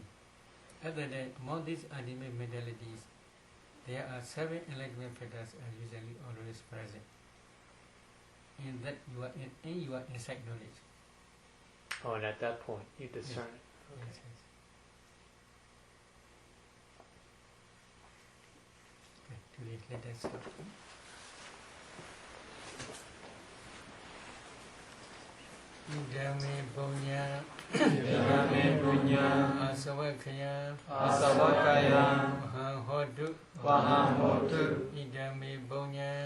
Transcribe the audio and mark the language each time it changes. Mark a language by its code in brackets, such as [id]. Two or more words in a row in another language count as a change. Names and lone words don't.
[en] Other than among these ultimate mentalities, there are 7 enlightenment factors are usually always present. In that you are in your insight knowledge. Oh, and at that point you discern it. Okay. Yes, yes. Okay, let us stop. [pi] Idame punya Idame punya asavakaya asavakaya mahahodu mahahotu idame punya